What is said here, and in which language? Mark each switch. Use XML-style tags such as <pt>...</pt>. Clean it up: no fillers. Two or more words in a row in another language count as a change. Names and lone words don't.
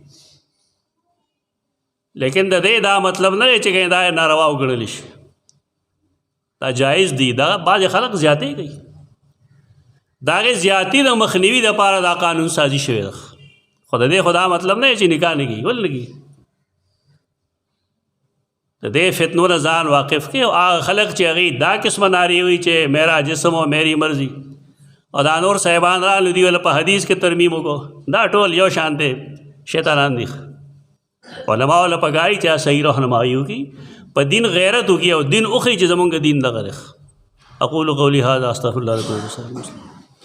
<ps>لیکن د دې دا مطلب نه دی چې دا ناروا وګڼلی شي دا جایز دي دا بعضې خلق زیاتې کوي د هغې زیاتي د مخنیوي دپاره دا قانون سازي شوی ده خو د دې خو دا مطلب نه دی چې نکاح نه کېږي ولې نه کېږي د دې فتنو نه ځان واقف کړي او هغه خلق چې هغې دا قسمه نارې وي چې</ps> <ur>میرا جسم</ur> <ps>او</ps> <ur>میری مرضی</ur> <ps>او دا نور صاحبان رالو دي ولا په حدیث کې ترمیم وکړو دا ټول یو شان دی شیطانان دي علماء ولا پګای چې صحیح رهنمایي وکړي په دین غیرت وکړي او دین وښیي چې زمونږ دین دغه دی</ps> <ar>اقول قولي هذا استغفر الله لكم ولسائر المسلمين</ar>